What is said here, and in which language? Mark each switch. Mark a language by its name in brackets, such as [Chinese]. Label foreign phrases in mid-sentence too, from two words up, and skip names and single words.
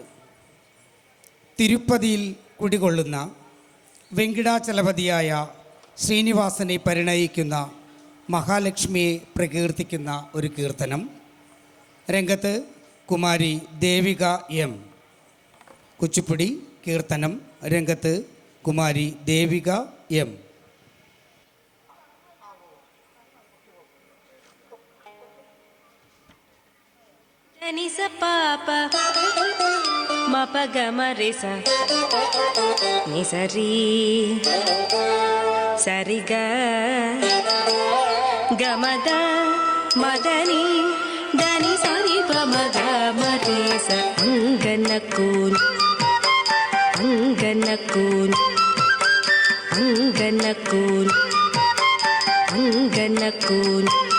[Malayalam] തിരുപ്പതിയിൽ കുടികൊള്ളുന്ന വെങ്കിടാചലപതിയായ ശ്രീനിവാസനെ പരിണയിക്കുന്ന മഹാലക്ഷ്മിയെ പ്രകീർത്തിക്കുന്ന ഒരു കീർത്തനം. രംഗത്ത് കുമാരി ദേവിക എം. കുച്ചിപ്പുടി കീർത്തനം. രംഗത്ത് കുമാരി ദേവിക എം. నిస పాప మప గమ రిస నిసరి సరిగ గమద మదని దని సరి పమగ మరిస అంగనకూన్ అంగనకూన్ అంగనకూన్ అంగనకూన్